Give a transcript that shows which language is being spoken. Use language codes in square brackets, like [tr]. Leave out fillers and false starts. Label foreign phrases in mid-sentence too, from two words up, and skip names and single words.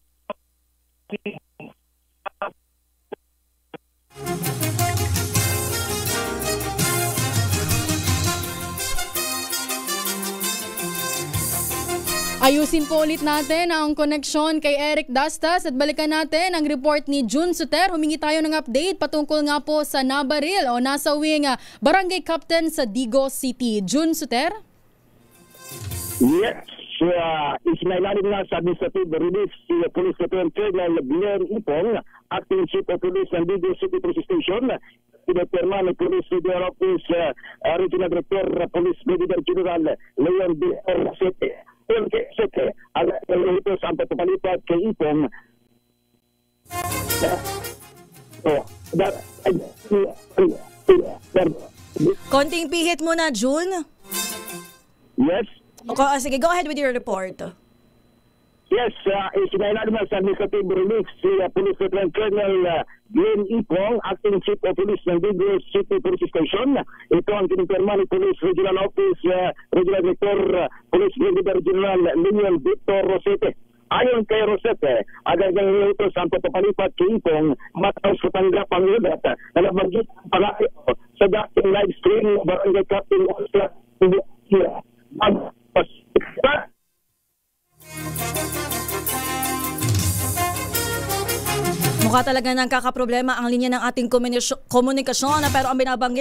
[tl] Ayusin po ulit natin ang koneksyon kay Eric Dastas at balikan natin ang report ni June Suter. Humingi tayo ng update patungkol nga po sa nabaril o nasawing barangay captain sa Digos City. June Suter? Yes. Isinailalim na sa [en] administrative relief [tl] si Police Lieutenant Colonel Blair Ipong, Acting Chief of Police ng Digos City Police Station. Pinapirma ni Police Regional Office Regional Director Police Brigadier General Leon B. Rosete. Ang ito sa pagpapalipat kay Ipong. Konting pihit muna, June. Yes. Sige, [en] go ahead with your report. [tl] Yes, isinailalim na sa [en] administrative relief [tl] si Police Lieutenant Colonel Glenn Ipong, Acting Chief of Police ng Digos City Police Station. Ito ang kinipirma ni Police Regional Office Regional Director Police Brigadier General Leon Victor Rosete. Ayon kay Rosete, agad-agad ito sa pagpapalipat kay Ipong matapos katanggap ang ulat na nabanggit palaki sa dating [en] live stream [tl] barangay captain Mukha talaga ng kakaproblema ang linya ng ating komunikasyon, pero ang binabanggit